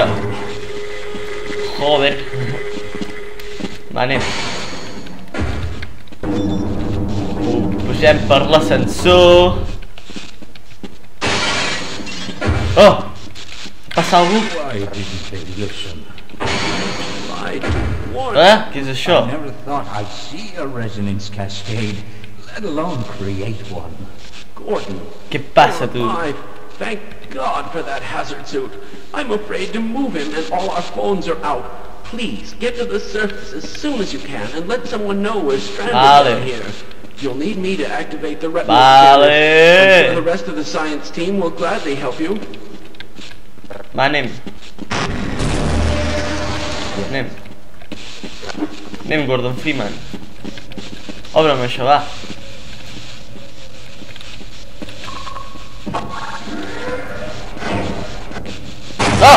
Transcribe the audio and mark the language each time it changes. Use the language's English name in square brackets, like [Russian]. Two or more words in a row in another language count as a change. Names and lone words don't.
[Catalan] Joder! Va, anem. Pugem per l'ascensor. Oh! Passa algú? Què és això? [English] I never thought I'd see a resonance cascade, let alone create one. Gordon. [Catalan] Què passa, tu? [English] Thank God for that hazard suit. I'm afraid to move him and all our phones are out. Please, get to the surface as soon as you can and let someone know we're stranded down here. You'll need me to activate the retinal scanner. I'm sure the rest of the science team will gladly help you. [Catalan] Va, anem. Anem. Anem, Gordon Freeman. Obre'm això, va. Oh!